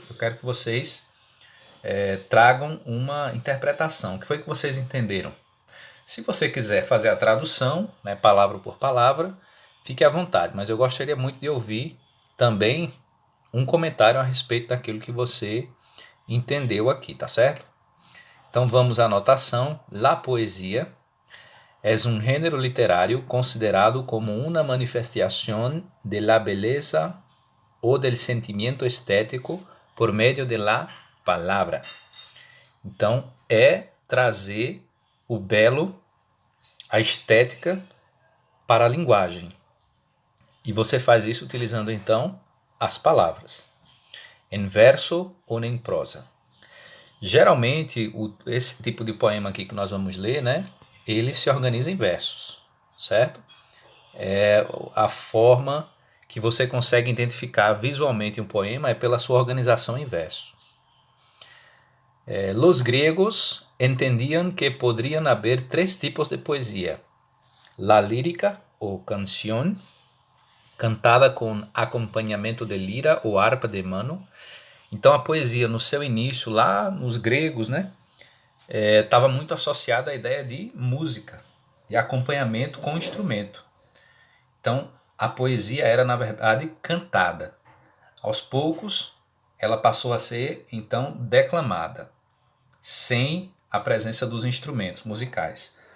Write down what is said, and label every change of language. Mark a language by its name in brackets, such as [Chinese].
[Portuguese] Eu quero que vocês tragam uma interpretação. O que foi que vocês entenderam? Se você quiser fazer a tradução, né, palavra por palavra, fique à vontade. Mas eu gostaria muito de ouvir também um comentário a respeito daquilo que você entendeu aqui, tá certo? Então vamos à anotação. [Spanish] La poesia es un género literario considerado como una manifestación de la belleza o del sentimiento estético por medio de la palavra. [Portuguese] Então, é trazer o belo, a estética para a linguagem. E você faz isso utilizando, então, as palavras, em verso ou em prosa. Geralmente, esse tipo de poema aqui que nós vamos ler, né, ele se organiza em versos, certo? É a forma que você consegue identificar visualmente um poema é pela sua organização em verso. [Spanish] Los griegos entendían que podrían haber tres tipos de poesía: la lírica o canción, cantada [Portuguese] com acompanhamento de lira ou harpa [Spanish] de mano. [Portuguese] Então a poesia no seu início, lá nos gregos, né, estava muito associada à ideia de música, de acompanhamento com instrumento. Então a poesia era, na verdade, cantada. Aos poucos, ela passou a ser, então, declamada, sem a presença dos instrumentos musicais.